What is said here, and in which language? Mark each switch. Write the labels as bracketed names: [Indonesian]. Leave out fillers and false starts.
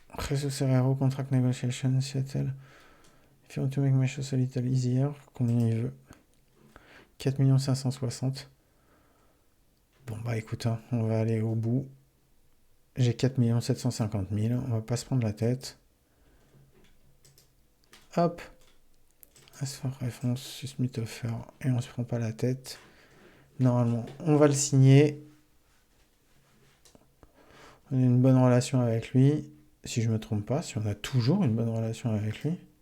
[English] Jesus Herrero, contract negotiation, Seattle. If you want to make my shows a little easier, [French] combien il veut? 4 560 000. Bon, bah écoute, hein, on va aller au bout. J'ai 4 750 000. On va pas se prendre la tête. Hop. [English] As for reference, submit offer. [French] Et on se prend pas la tête. Normalement, on va le signer. On a une bonne relation avec lui. Si je me trompe pas, si on a toujours une bonne relation avec lui.